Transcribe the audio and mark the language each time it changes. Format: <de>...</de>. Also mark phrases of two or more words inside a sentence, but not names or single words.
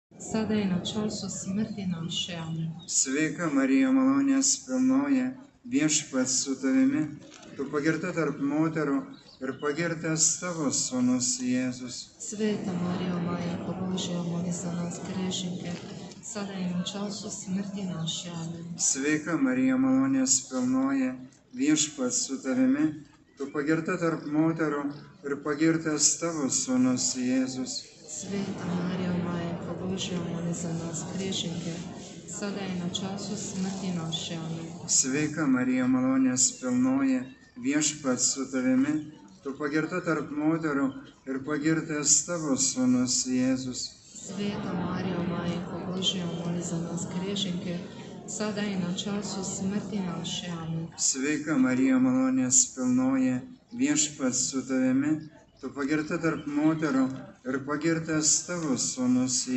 <hr>sada i na času smrti naše. Amen.</hr> <lt>Sveika Marija, malonės pilnoji, viešpats su tavimi, tu pagirta tarp moterų ir pagirtas tavo sūnus Jėzus.</lt> <hr>Sveta Marijo, Majko Božja, moli za nas grešnike, sada i na času smrti naše. Amen.</hr> <lt>Sveika Marija, malonės pilnoji, viešpats su tavimi, tu pagirta tarp moterų ir pagirtas tavo sūnus Jėzus.</lt> <hr>Sveta Marijo, Majko Božja, moli za nas grešnike, sada i na času smrti naše. Amen.</hr> <lt>Sveika Marija, malonės pilnoji, viešpats su tavimi, tu pagirta tarp moterų ir pagirtas tavo sūnus Jėzus.</lt> <hr>Sveta Marijo, Majko Božja, moli za nas grešnike, sada i na času smrti naše. Amen.</hr> <lt>Sveika Marija, malonės pilnoji, viešpats su tavimi, tu pagirta tarp moterų ir pagirtas tavo sūnus Jėzus.</lt>